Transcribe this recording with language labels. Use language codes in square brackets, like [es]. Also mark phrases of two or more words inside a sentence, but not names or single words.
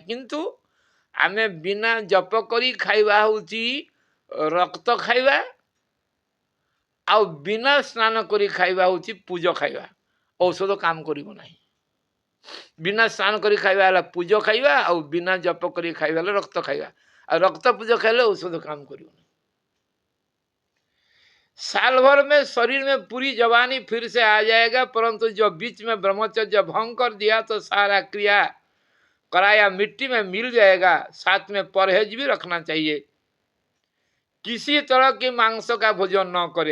[or] କିନ୍ତୁ ଆମେ ବିନା ଜପ କରି ଖାଇବା ହେଉଛି ରକ୍ତ ଖାଇବା, ଆଉ ବିନା ସ୍ନାନ କରି ଖାଇବା ହେଉଛି ପୂଜ ଖାଇବା। ଔଷଧ କାମ କରିବ ନାହିଁ। ବିନା ସ୍ନାନ କରି ଖାଇବା ହେଲା ପୂଜ ଖାଇବା, ଆଉ ବିନା ଜପ କରି ଖାଇବା ହେଲେ ରକ୍ତ ଖାଇବା। ଆଉ ରକ୍ତ ପୂଜ ଖାଇଲେ ଔଷଧ କାମ କରିବ नहीं। [hi] साल भर में शरीर में पूरी जवानी फिर से आ जाएगा, परंतु जो बीच में ब्रह्मचर्य भंग कर दिया तो सारा क्रिया कराया मिट्टी में मिल जाएगा। साथ में परहेज भी रखना चाहिए, किसी तरह के मांस का भोजन न करे।